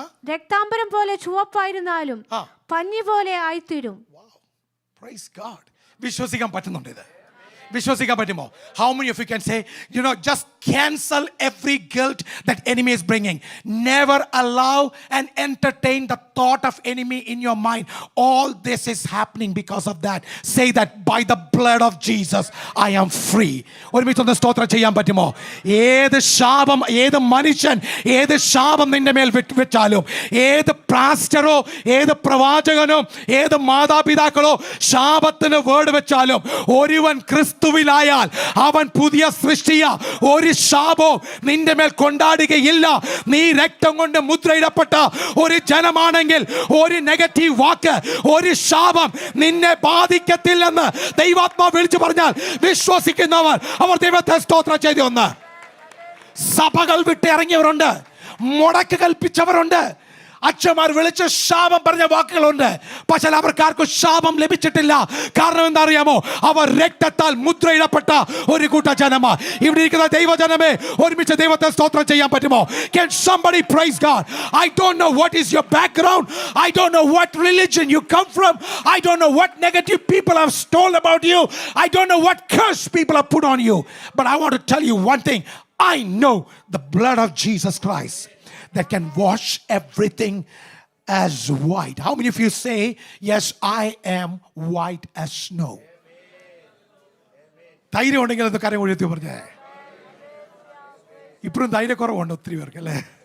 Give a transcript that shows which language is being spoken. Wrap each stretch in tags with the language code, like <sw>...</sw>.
<ml>രക്താംബരം പോലെ ചുവപ്പായിരുന്നാലും പഞ്ഞി പോലെ ആയിത്തീരും.</ml> <en>Praise God.</en> <ml>വിശ്വസിക്കാൻ പറ്റുന്നുണ്ട് ഇത്? വിശ്വസിക്കാൻ പറ്റുമോ?</ml> <en>How many of you can say, just cancel every guilt that enemy is bringing. Never allow and entertain the thought of enemy in your mind. All this is happening because of that. Say that by the blood of Jesus I am free.</en> <ml>ഒരുമിച്ചൊന്ന് സ്തോത്രം ചെയ്യാൻ പറ്റുമോ? ഏത് ശാപം, ഏത് മനുഷ്യൻ, ഏത് ശാപം നിന്റെ മേൽ വെച്ചാലും, ഏത് പാസ്റ്ററോ, ഏത് പ്രവാചകനോ, ഏത് മാതാപിതാക്കളോ ശാപത്തിന് വേർഡ് വെച്ചാലും, ഒരുവൻ ക്രിസ്തുവിലായാൽ അവൻ പുതിയ സൃഷ്ടിയാ. ഒരു ശാപവും നിന്റെ മേൽ കൊണ്ടാടുകയില്ല. നീ രക്തം കൊണ്ട് മുദ്രയിടപ്പെട്ട ഒരു ജനമാണെങ്കിൽ ഒരു നെഗറ്റീവ് വാക്ക്, ഒരു ശാപം നിന്നെ ബാധിക്കത്തില്ലെന്ന് ദൈവാത്മാവ് വിളിച്ചു പറഞ്ഞാൽ വിശ്വസിക്കുന്നവർ അവർ ദൈവത്തെ സ്തോത്രം ചെയ്തു. ഒന്ന് സഭകൾ വിട്ട് ഇറങ്ങിയവരുണ്ട്, മുടക്ക് കൽപ്പിച്ചവരുണ്ട്, അച്ഛന്മാർ വിളിച്ച് ശാപം പറഞ്ഞ വാക്കുകളുണ്ട്. പക്ഷേ അവർക്കാർക്കും ശാപം ലഭിച്ചിട്ടില്ല. കാരണം എന്താ അറിയാമോ? അവർ രക്തത്താൽ മുദ്രയിടപ്പെട്ട ഒരു കൂട്ട ജനമാ. ഇവിടെ ഇരിക്കുന്ന ദൈവജനമേ, ഒരുമിച്ച് ദൈവത്തെ സ്തോത്രം ചെയ്യാൻ പറ്റുമോ?</ml> <en>Can somebody praise God? I don't know what is your background. I don't know what religion you come from. I don't know what negative people have told about you. I don't know what curse people have put on you. But I want to tell you one thing. I know the blood of Jesus Christ that can wash everything as white. How many of you say, yes, I am white as snow?</en> <ml>ധൈര്യം ഉണ്ടെങ്കിൽ അത് കരം ഒഴുത്തി പറഞ്ഞേ. ഇപ്പോഴും ധൈര്യക്കുറവുണ്ട് ഒത്തിരി പേർക്ക് അല്ലേ?</ml>